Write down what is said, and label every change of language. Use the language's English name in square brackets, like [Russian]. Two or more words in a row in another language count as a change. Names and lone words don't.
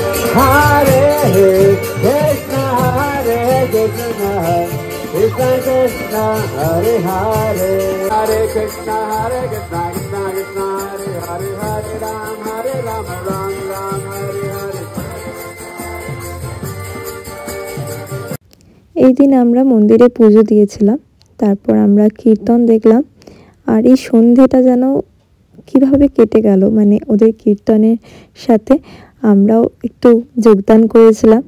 [Sanskrit] Hare Krishna, Hare Krishna, Krishna Krishna, Hare Hare, Hare Krishna, Krishna Krishna, Hare Hare, Hare Ram, Ram Ram, Hare Hare. [Bangla] এই দিন আমরা মন্দিরে পুজো দিয়েছিলাম, তারপর আমরা কীর্তন দেখলাম। আর এই সন্ধ্যেটা যেন কিভাবে কেটে গেল, মানে ওদের কীর্তনের সাথে আমরাও একটু যোগদান করেছিলাম।